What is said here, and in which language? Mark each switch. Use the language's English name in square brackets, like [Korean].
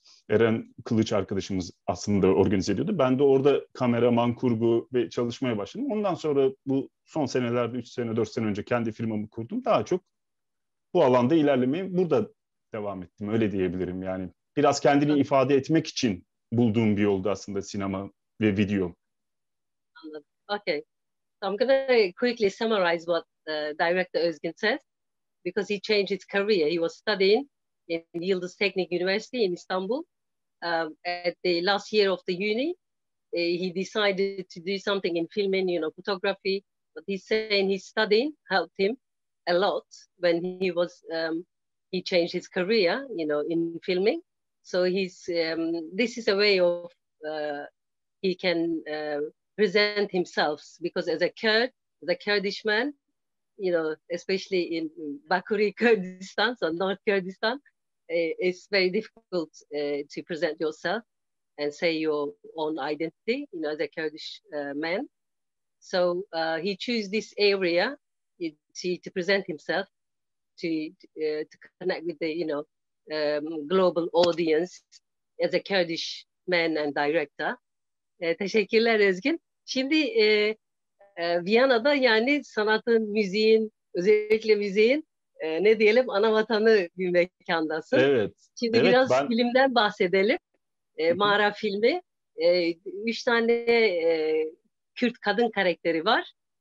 [Turkish] Eren Kılıç arkadaşımız aslında organize ediyordu. Ben de orada kameraman, kurgu ve çalışmaya başladım. Ondan sonra bu son senelerde 3 sene, 4 sene önce kendi firmamı kurdum. Daha çok bu alanda ilerlemeye burada devam ettim. Öyle diyebilirim yani. Biraz kendini ifade etmek için bulduğum bir yoldu aslında sinema ve video. [English] Okay. So I'm going to quickly summarize what Director Özgün says, because he changed his career. He was studying in Yıldız Teknik University in Istanbul. At the last year of the uni, he decided to do something in filming, photography. But he's saying his studying helped him a lot when he changed his career, in filming. So this is a way of he can present himself, because as a Kurd, the Kurdish man, especially in Bakuri, Kurdistan, so North Kurdistan, it's very difficult to present yourself and say your own identity, as a Kurdish man. So he chose this area to present himself, to connect with the global audience as a Kurdish man and director. [Turkish] Teşekkürler Özgün. Şimdi Viyana'da yani sanatın, müziğin, özellikle müziğin ne diyelim ana vatanı bir mekandasın. Evet. Şimdi biraz filmden bahsedelim. Mağara filmi. 3 tane Kürt kadın karakteri var.